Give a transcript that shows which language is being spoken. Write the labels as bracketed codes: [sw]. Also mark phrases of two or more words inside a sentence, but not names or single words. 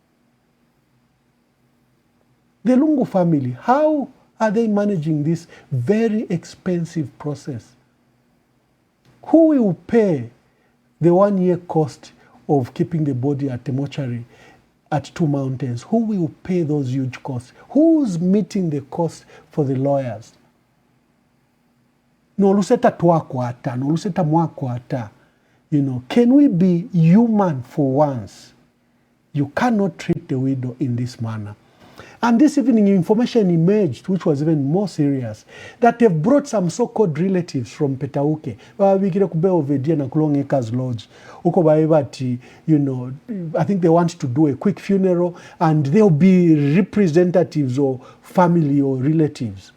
[en] The Lungu family, how are they managing this very expensive process? Who will pay the 1 year cost of keeping the body at the mortuary at Two Mountains? Who will pay those huge costs? Who's meeting the cost for the lawyers? [bem] No luseta twakwata, no luseta mwakwata. [en] You know, can we be human for once? You cannot treat the widow in this manner. And this evening, information emerged, which was even more serious, that they've brought some so-called relatives from Petauke. You know, I think they want to do a quick funeral, and they'll be representatives or family or relatives.